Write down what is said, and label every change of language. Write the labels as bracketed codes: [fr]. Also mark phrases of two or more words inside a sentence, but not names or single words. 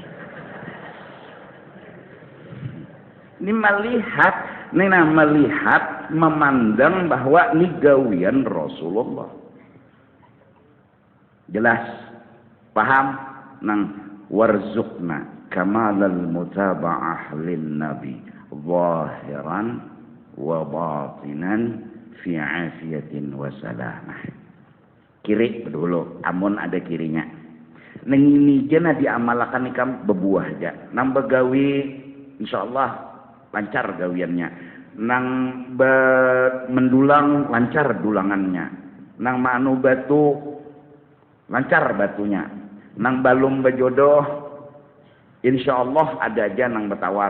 [bjn] Ini melihat, memandang bahwa ini gawian Rasulullah. Jelas, paham? [ar] Nang وارزقنا كمال المتابعة للنبي ظاهرا وباطنا في عافية وسلامة. [bjn] Kiri dulu, amun ada kirinya. Nang ini jana diamalkan ikam bebuah aja. Nang begawi insyaallah lancar gawiannya. nang mendulang lancar dulangannya, nang manu batu lancar batunya, nang balum bejodoh insyaallah ada aja nang betawar.